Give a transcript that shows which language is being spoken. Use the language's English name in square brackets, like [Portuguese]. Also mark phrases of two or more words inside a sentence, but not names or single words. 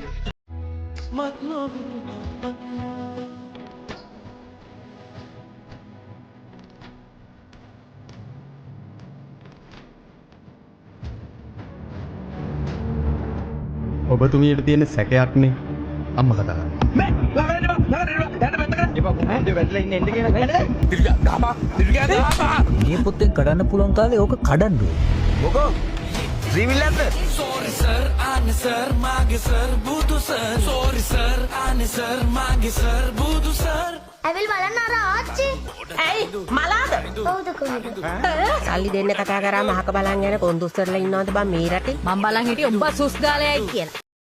[Sinhala] ඔබතුමියට තියෙන සැකයක්නේ අම්ම කතා මේ පොත්තෙන් කඩන්න පුළුවන් කාලේ ඕක කඩන්න [English] Sorry sir, [Sinhala] අනේ සර්, මගේ සර්, බුදු සර්. [English] Sorry sir, [Sinhala] අනේ සර්, මගේ සර්, බුදු සර්. ඇවිල් බලන්න අර ආච්චි. ඇයි මලාද? ඔව්ද කොහෙද? සල්ලි දෙන්න කතා කරා මහක බලන් යන කොන්දුස්සර්ලා ඉන්නවද බං මේ රටේ? මම බලන් හිටියේ උඹ සුස් ගාලයයි කියලා.